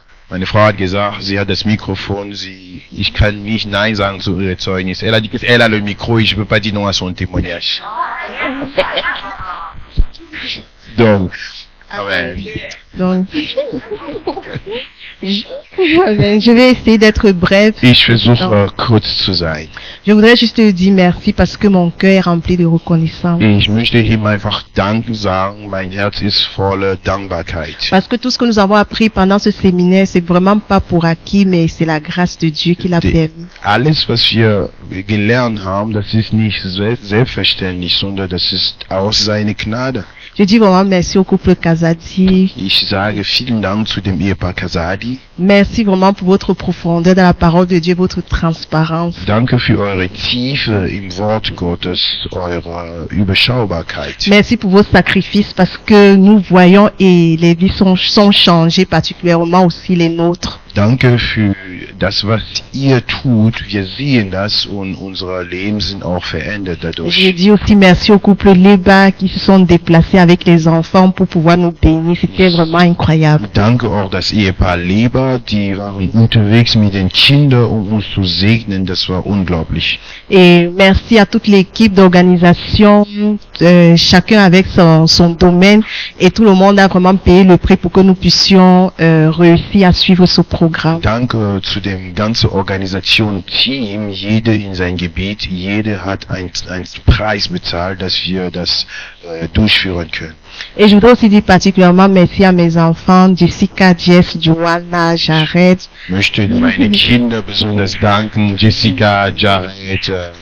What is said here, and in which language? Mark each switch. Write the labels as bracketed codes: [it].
[de] Meine Frau hat gesagt, sie hat das Mikrofon, ich kann nicht Nein sagen zu ihrer Zeugnis. [fr] Elle a le micro et je peux pas dire non à son témoignage. Donc, amen. Donc, je vais essayer d'être bref. [de] Ich versuche kurz zu sein. [fr] Je voudrais juste te dire merci parce que mon cœur est rempli de reconnaissance. [de] Ich möchte ihm einfach Danke sagen. Mein Herz ist voller Dankbarkeit. [fr] Parce que tout ce que nous avons appris pendant ce séminaire, c'est vraiment pas pour acquis, mais c'est la grâce de Dieu qui l'a permis. [de] Alles, was wir gelernt haben, das ist nicht selbstverständlich, sondern das ist aus seiner Gnade. [fr] Je dis vraiment merci au couple Kazadi. [de] Ich sage vielen Dank zu dem Ehepaar Kazadi. [fr] Merci vraiment pour votre profondeur dans la parole de Dieu, votre transparence. [de] Danke für eure Tiefe im Wort Gottes, eure Überschaubarkeit. [fr] Merci pour vos sacrifices parce que nous voyons et les vies sont changées, particulièrement aussi les nôtres. [de] Danke für das, was ihr tut. Wir sehen das und unsere Leben sind auch verändert [fr] Je [de] dadurch. [fr] dis aussi merci au couple Leba qui se sont déplacés avec les enfants pour pouvoir nous bénir. C'était vraiment incroyable. [de] Danke auch das Ehepaar Leber, die waren unterwegs mit den Kindern, um uns zu segnen. Das war unglaublich. [fr] Et merci à toute l'équipe d'organisation, chacun avec son domaine, et tout le monde a vraiment payé le prix pour que nous puissions réussir à suivre ce programme. [de] Danke zu dem ganzen Organisation-Team, jeder in sein Gebiet, jeder hat einen Preis bezahlt, dass wir das durchführen können. [fr] Et je voudrais aussi dire particulièrement merci à mes enfants, Jessica, Jess, Joanna, Jared. [de] Ich möchte meine Kinder besonders danken, Jessica, Jared.